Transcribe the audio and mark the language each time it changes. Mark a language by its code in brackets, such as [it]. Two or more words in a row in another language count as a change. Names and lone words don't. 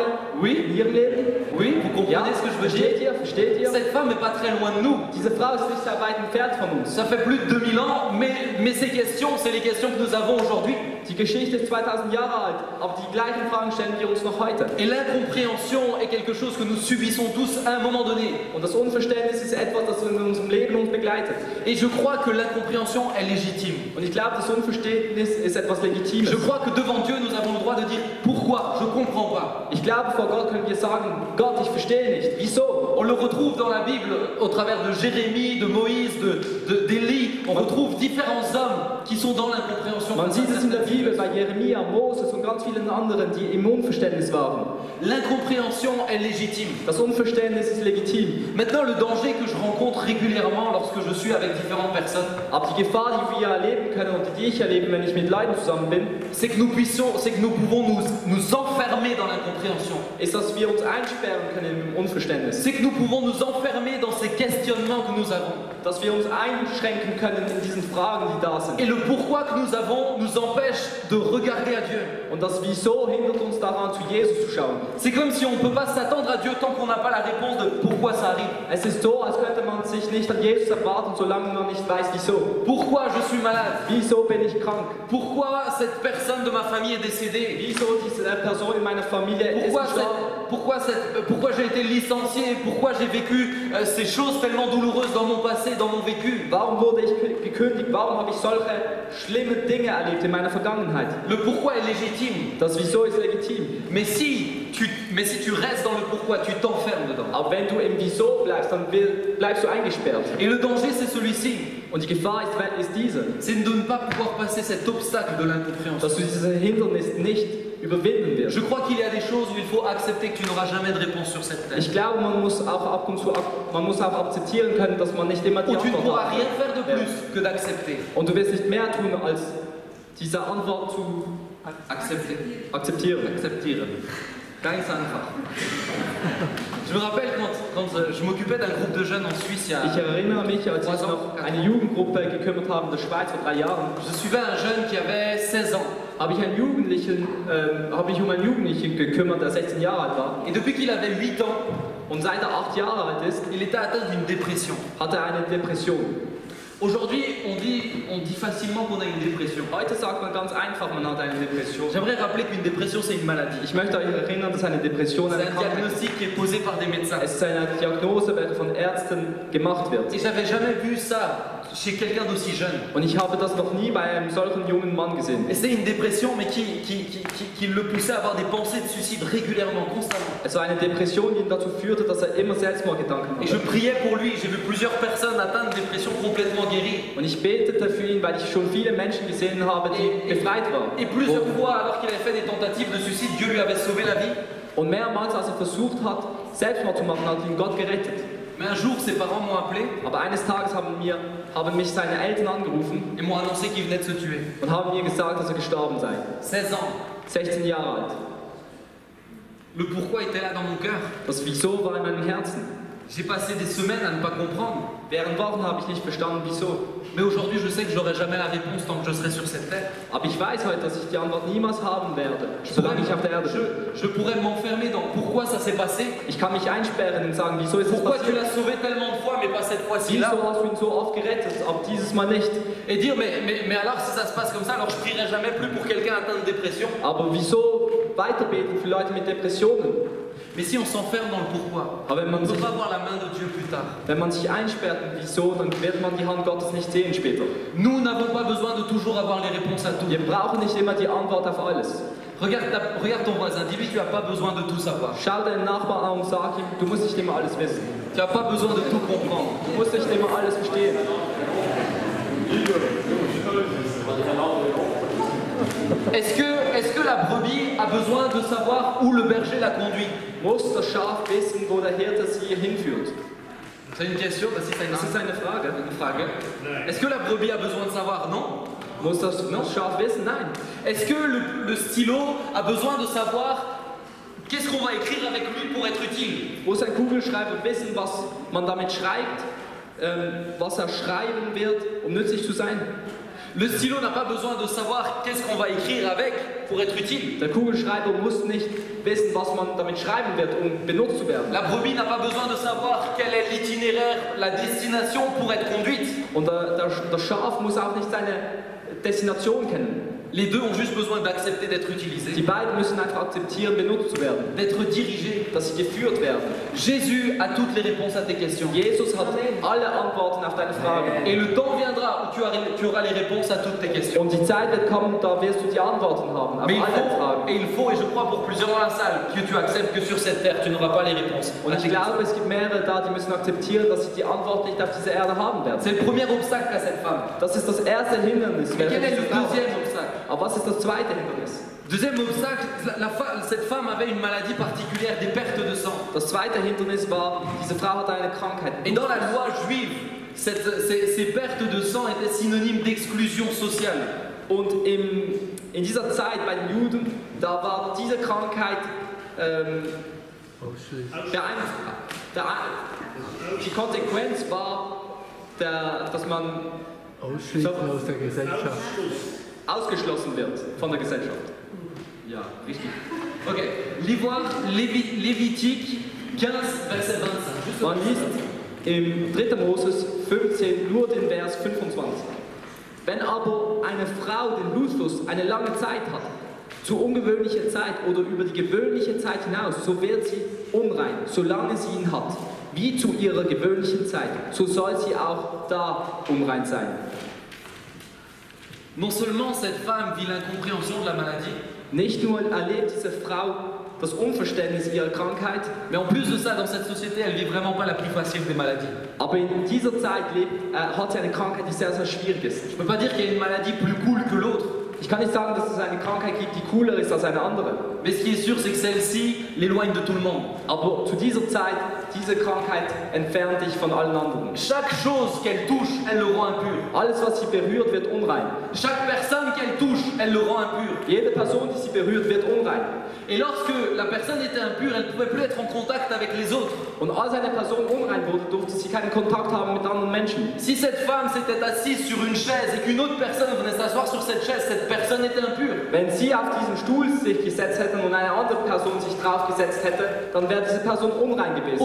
[fr] oui. [de] in ihrem Leben? [fr] Oui, vous comprenez ce que je veux dire? [de] Versteht ihr? [fr] Cette femme n'est pas très loin de nous. [de] Diese Frau ist nicht sehr weit entfernt von uns. [fr] Ça fait plus de 2000 ans, mais ces questions, c'est les questions que nous avons aujourd'hui. [de] Die Geschichte ist 2000 Jahre alt, aber die gleichen Fragen stellen wir uns noch heute. [fr] Et l'incompréhension est quelque chose que nous subissons tous à un moment donné. [de] Und das Unverständnis ist etwas, das in unserem Leben uns begleitet. [fr] Et je crois que l'incompréhension est légitime. [de] Und ich glaube, das Unverständnis ist etwas Legitimes. [fr] Je crois que devant Dieu, nous avons le droit de dire pourquoi, je comprends pas. [de] Ich glaube, vor Gott können wir sagen, Gott, ich verstehe nicht. Wieso? [fr] On le retrouve dans la Bible au travers de Jérémie, de Moïse, d'Élie. On retrouve différents hommes qui sont dans l'incompréhension. [de] Man sieht es in der Bibel bei Jeremia, Moses und ganz vielen anderen, die im Unverständnis waren. [fr] L'incompréhension est légitime. [de] Das Unverständnis ist legitim. [fr] Maintenant, le danger que je rencontre régulièrement lorsque je suis avec différentes personnes, [de] aber die Gefahr, die wir erleben können und die ich erlebe, wenn ich mit Leuten zusammen bin, [fr] c'est que nous pouvons nous enfermer dans l'incompréhension. [de] Ist, dass wir uns einsperren können im Unverständnis. [fr] C'est que nous pouvons nous enfermer dans ces questionnements que nous avons. [de] Dass wir uns einschränken können in diesen Fragen, die da sind. [fr] Et le pourquoi que nous avons nous empêche de regarder à Dieu. [de] Und das Wieso hindert uns daran, zu Jesus zu schauen. [fr] C'est comme si on ne peut pas s'attendre à Dieu tant qu'on n'a pas la réponse de pourquoi ça arrive. [de] Es ist so, als könnte man sich nicht an Jesus erwarten, solange man nicht weiß, wieso. [fr] Pourquoi je suis malade? [de] Wieso bin ich krank? [fr] Pourquoi cette personne de ma famille est décédée? [de] Wieso diese Person in meiner Familie ist gestorben? [fr] Pourquoi j'ai été licencié? Pourquoi j'ai vécu ces choses tellement douloureuses dans mon passé, dans mon vécu? [de] Warum wurde ich gekündigt? Warum habe ich solche schlimme Dinge erlebt in meiner Vergangenheit? [fr] Le pourquoi est légitime. [de] Das Wieso ist legitim. [fr] Mais si tu restes dans le pourquoi, tu t'enfermes dedans. [de] Aber wenn du im Wieso bleibst, dann bleibst du eingesperrt. [fr] Et le danger, c'est celui-ci. [de] Und die Gefahr ist diese. [fr] C'est de ne pas pouvoir passer cet obstacle de l'incompréhension. [de] Dass du dieses Hindernis nicht überwinden wirst. [fr] Je crois qu'il y a des choses où il faut accepter que tu n'auras jamais de réponse sur cette terre. [de] Ich glaube, man muss auch akzeptieren können, dass man nicht immer die Antwort hat. [fr] Und tu ne pourras rien faire de plus [de] Ja. [fr] que d'accepter. [de] Und du wirst nicht mehr tun, als diese Antwort zu akzeptieren. Ganz einfach. [fr] Je me rappelle quand je m'occupais d'un groupe de jeunes en Suisse. [de] Ich erinnere mich, als ich noch eine Jugendgruppe gekümmert habe in der Schweiz vor 3 Jahren. [fr] Je suivais un jeune qui avait 16 ans. [de] Habe ich um einen Jugendlichen gekümmert, der 16 Jahre alt war. [fr] Et depuis qu'il avait 8 ans, [de] und seit er 8 Jahre alt ist, [fr] il était atteint d'une dépression. [de] Hatte er eine Depression. [fr] Aujourd'hui, on dit facilement qu'on a une dépression. [de] Heute sagt man ganz einfach, man hat eine Depression. [fr] J'aimerais rappeler qu'une dépression, c'est une maladie. [de] Ich möchte euch erinnern, dass eine Depression [fr] C'est [de] eine [fr] un [de] Krankheit [fr] diagnostic qui est posé par des médecins. [de] ist. Es ist eine Diagnose, welche von Ärzten gemacht wird. [fr] Et j'avais jamais vu ça chez quelqu'un d'aussi jeune. [de] Und ich habe das noch nie bei einem solchen jungen Mann gesehen. [fr] Et c'est une dépression, mais qui le poussait à avoir des pensées de suicide régulièrement, constamment. [de] Es war eine Depression, die ihn dazu führte, dass er immer Selbstmordgedanken [fr] Et je [de] hatte. [fr] priais pour lui. J'ai vu plusieurs personnes atteintes de dépression complètement guéries. [de] Und ich betete für ihn, weil ich schon viele Menschen gesehen habe, die befreit waren. [fr] Et plusieurs fois, alors qu'il avait fait des tentatives de suicide, Dieu lui avait sauvé la vie. [de] Und mehrmals, als er versucht hat, Selbstmord zu machen, hat ihn Gott gerettet. [fr] Mais un jour, ses parents m'ont appelé [de] Aber eines Tages haben mich seine Eltern angerufen [fr] et m'ont annoncé qu'il venait de se tuer. [de] und haben mir gesagt, dass er gestorben sei. [fr] 16 ans. [de] 16 Jahre alt. [fr] Le pourquoi était là dans mon cœur. [de] Das Wieso war in meinem Herzen. [fr] J'ai passé des semaines à ne pas comprendre. [de] Während Wochen habe ich nicht verstanden, wieso. [fr] Mais aujourd'hui, je sais que je n'aurai jamais la réponse tant que je serai sur cette terre. [de] Aber ich weiß heute, dass ich die Antwort niemals haben werde, solange ich auf der Erde bin. [fr] Je pourrais m'enfermer dans pourquoi ça s'est passé. [de] Ich kann mich einsperren und sagen, wieso ist es [fr] Pourquoi tu [de] passiert? [fr] l'as sauvé tellement de fois, mais pas cette fois-ci là. [de] Wieso hast du ihn so oft gerettet, aber dieses Mal nicht? [fr] Et dire, mais alors si ça se passe comme ça, alors je prierai jamais plus pour quelqu'un atteint de dépression. [de] Aber wieso weiterbeten für Leute mit Depressionen? [fr] Mais si on s'enferme dans le pourquoi, [de] Aber wenn [fr] on [de] man, [fr] ne peut [de] sich, [fr] pas voir la main de Dieu plus tard. [de] wenn man sich einsperrt in Wieso, dann wird man die Hand Gottes nicht sehen später. [fr] Nous n'avons pas besoin de toujours avoir les réponses à tout. [de] Wir brauchen nicht immer die Antwort auf alles. [fr] Regarde ton voisin, dis-lui tu n'as pas besoin de tout savoir. [de] Schau deinen Nachbarn an und sag ihm, du musst nicht immer alles wissen. [fr] Tu n'as pas besoin de tout comprendre. [de] Du musst nicht immer alles verstehen. [fr] Est-ce que la brebis a besoin de savoir où le berger la conduit? [de] Muss das Schaf wissen, wo der Hirte sie hinführt? [fr] C'est une question, [de] das ist Das ist eine Frage. Frage. [fr] Est-ce que la brebis a besoin de savoir? Non. [de] Muss das Schaf wissen? Nein. [fr] Est-ce que le stylo a besoin de savoir qu'est-ce qu'on va écrire avec lui pour être utile? [de] Muss ein Kugelschreiber wissen, was man damit schreibt, was er schreiben wird, um nützlich zu sein? [fr] Le stylo n'a pas besoin de savoir qu'est-ce qu'on va écrire avec pour être utile. [de] Der Kugelschreiber muss nicht wissen, was man damit schreiben wird, um benutzt zu werden. [fr] La brebis n'a pas besoin de savoir quel est l'itinéraire, la destination pour être conduite. [de] Und das Schaf muss auch nicht seine Destination kennen. [fr] Les deux ont juste besoin d'accepter d'être utilisés, [de] Die beiden müssen einfach akzeptieren, benutzt zu werden, [fr] d'être dirigés. [de] dass sie geführt werden. [fr] Jésus a toutes les réponses à tes questions. [de] Jesus hat alle Antworten auf deine Fragen. [fr] Et le temps viendra où tu auras les réponses à toutes tes questions. [de] Und die Zeit wird kommen, da wirst du die Antworten haben auf [fr] Mais [de] alle deine Fragen. [fr] il faut, et je crois pour plusieurs dans la salle, que tu acceptes que sur cette terre, tu n'auras pas les réponses. [de] Und ich glaube, es gibt mehrere da, die müssen akzeptieren, dass sie die Antwort nicht auf dieser Erde haben werden. [fr] C'est le premier obstacle à cette femme. [de] Das ist das erste Hindernis. [fr] Mais quel est [de] welches [fr] le [de] diese Frau hat. [fr] deuxième obstacle? [de] Aber was ist das zweite Hindernis? [fr] Deuxième obstacle, cette femme avait une maladie particulière, des pertes de sang. [de] Das zweite Hindernis war, diese Frau hatte eine Krankheit. [fr] Et dans la loi juive, ces pertes de sang étaient synonymes d'exclusion sociale. [de] Und in dieser Zeit bei den Juden, da war diese Krankheit die Konsequenz war, dass man Ausschließen aus der Gesellschaft. ausgeschlossen wird von der Gesellschaft. Ja, richtig. [fr] Ok, l'ivoire Lévitique 15, verset 25. [de] Man liest im 3. Moses 15 nur den Vers 25. Wenn aber eine Frau den Blutfluss eine lange Zeit hat, zu ungewöhnlicher Zeit oder über die gewöhnliche Zeit hinaus, so wird sie unrein, solange sie ihn hat. Wie zu ihrer gewöhnlichen Zeit, so soll sie auch da unrein sein. [fr] Non seulement cette femme vit l'incompréhension de la maladie, [de] Nicht nur erlebt diese Frau das Unverständnis ihrer Krankheit, [fr] mais en plus de ça, dans cette société, elle vit vraiment pas la plus facile des maladies. [de] aber in dieser Zeit hat sie eine Krankheit, die sehr, sehr schwierig ist. [fr] Je peux pas dire qu'il y a une maladie plus cool que l'autre, [de] Ich kann nicht sagen, dass es eine Krankheit gibt, die cooler ist als eine andere. [fr] mais ce qui est sûr, c'est que celle-ci l'éloigne de tout le monde. [de] Aber zu dieser Zeit, diese Krankheit entfernt dich von allen anderen. [fr] Chaque chose qu'elle touche, elle le rend impur. [de] Alles, was sie berührt, wird unrein. [fr] Chaque personne qu'elle touche, elle le rend impur. [de] Jede Person, die sie berührt, wird unrein. [fr] Et lorsque la personne était impure, elle ne pouvait plus être en contact avec les autres. [de] Und als eine Person unrein wurde, durfte sie keinen Kontakt haben mit anderen Menschen. [fr] Si cette femme s'était assise sur une chaise et qu'une autre personne venait s'asseoir sur cette chaise, cette personne était impure. [de] Wenn sie auf diesen Stuhl sich gesetzt hätten und eine andere Person sich draufgesetzt hätte, dann wäre wäre diese Person unrein gewesen.